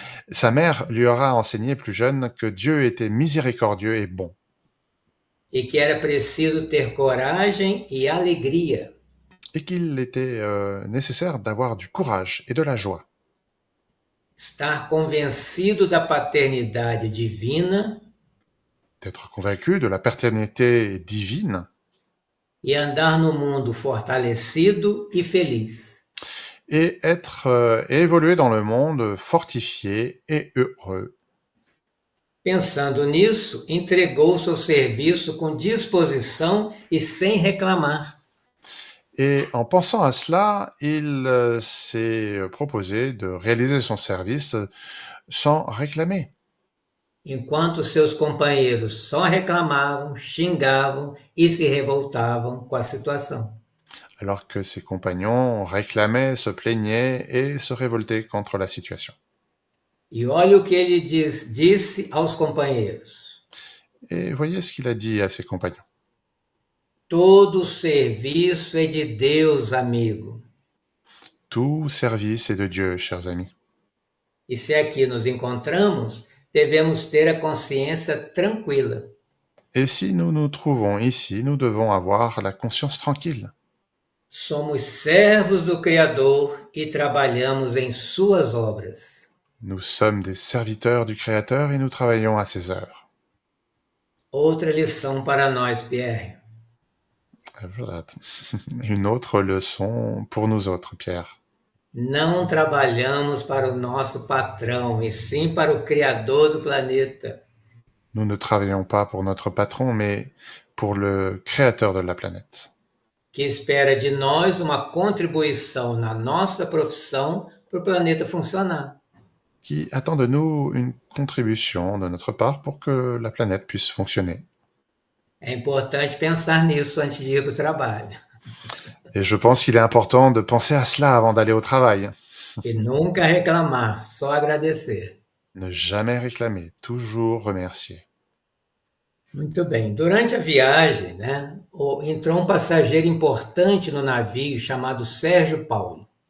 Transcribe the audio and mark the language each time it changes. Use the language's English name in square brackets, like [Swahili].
[French] Sa mère lui aura enseigné plus jeune que Dieu était miséricordieux et bon. [Portuguese] E que era preciso ter coragem e alegria. [French] Et qu'il était nécessaire d'avoir du courage et de la joie. [Portuguese] Estar convencido da paternidade divina. [French] D'être convaincu de la paternité divine. [Portuguese] E andar no mundo fortalecido e feliz. [French] Et évoluer dans le monde fortifié et heureux. [Portuguese] Pensando nisso, entregou seu serviço com disposição e sem reclamar. [French] Et en pensant à cela, il s'est proposé de réaliser son service sans réclamer. [Portuguese] Enquanto seus companheiros só reclamavam, xingavam e se revoltavam com a situação. [French] Alors que ses compagnons réclamaient, se plaignaient et se révoltaient contre la situation. [Portuguese] E olha o que ele disse aos companheiros. [French] Et voyez ce qu'il a dit à ses compagnons. [Portuguese] Todo serviço é de Deus, amigo. [French] Tout service est de Dieu, chers amis. [Portuguese] E se aqui nos encontramos, devemos ter a consciência tranquila. [French] Et si nous nous trouvons ici, nous devons avoir la conscience tranquille. [Portuguese] Somos servos do Criador e trabalhamos em suas obras. [French] Nous sommes des serviteurs du Créateur et nous travaillons à ses œuvres. [Portuguese] Outra lição para nós, Pierre. [French] Voilà. Une autre leçon pour nous autres, Pierre. [Portuguese] Não trabalhamos para o nosso patrão, e sim para o Criador do planeta. [French] Nous ne travaillons pas pour notre patron, mais pour le Créateur de la planète. [Portuguese] Que espera de nós uma contribuição na nossa profissão para o planeta funcionar. [French] Qui attend de nous une contribution de notre part pour que la planète puisse fonctionner. [Portuguese] É importante pensar nisso antes de ir para o trabalho. [French] Et je pense qu'il est important de penser à cela avant d'aller au travail. [Portuguese] E nunca reclamar, só agradecer. [French] Ne jamais réclamer, toujours remercier. [Portuguese] Muito bem. Durante a viagem, né, entrou um passageiro importante no navio chamado Sérgio Paulo.